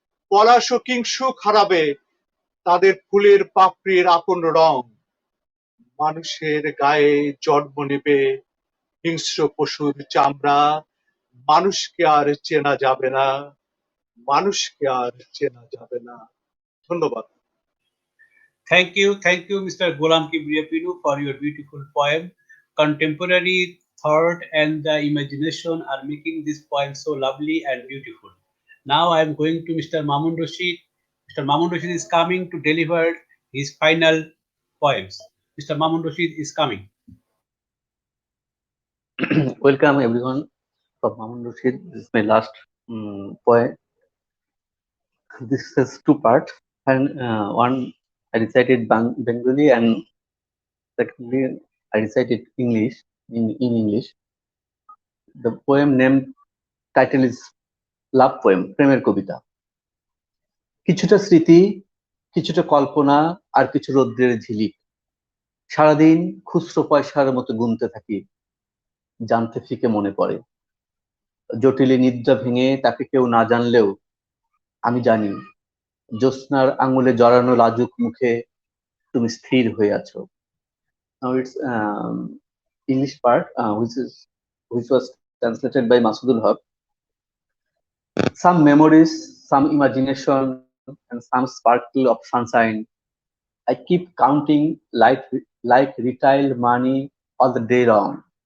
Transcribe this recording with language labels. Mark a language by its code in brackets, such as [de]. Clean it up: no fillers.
[bn] পলাশ ও কিংসুক হারাবে তাদের ফুলের পাপড়ির আপন রং। মানুষের গায়ে জন্ম নেবে হিংস্র পশুর চামড়া, মানুষকে আর চেনা যাবে না, মানুষকে আর চেনা যাবে না। ধন্যবাদ। [en] Thank you, Mr. Golam Kibria Pinu, for your beautiful poem. Contemporary thought and the imagination are making this poem so lovely and beautiful. Now I am going to Mr. Mamun Rashid. Mr. Mamun Rashid is coming to deliver his final poems. Mr. Mamun Rashid is coming. Welcome everyone from Mamun Rashid. This is my last poem. This has two parts, and one I recited Bengali, and secondly I recited English in English. The poem name title is Love Poem, [bn] প্রেমের কবিতা। কিছুটা স্মৃতি, কিছুটা কল্পনা, আর কিছু রৌদ্রের ঝিলিক। সারাদিন খুচরো পয়সার মতো গুনতে থাকি, জানতে ফিকে মনে পড়ে। জটিলে নিদ্রা ভেঙে তাকে কেউ না জানলেও আমি জানি, জ্যোৎস্নার আঙুলে জড়ানো লাজুক মুখে তুমি স্থির হয়ে আছো। [en] Now it's English part, which was translated by Masudul Haq. Some memories, some imagination, and some sparkle of sunshine. I keep counting like retail money all the day long.